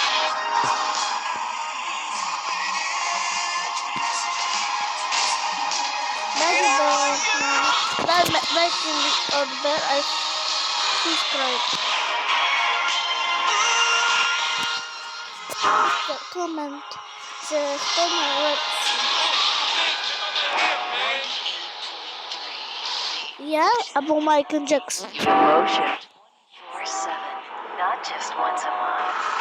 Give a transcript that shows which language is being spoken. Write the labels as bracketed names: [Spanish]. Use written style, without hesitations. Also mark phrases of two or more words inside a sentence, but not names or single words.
[Slovak] Dajte mi odber a subscribe. Koment, že kto má lepší. Ja albo Michael Jackson. [English] Promotion. 4/7, not just once a month.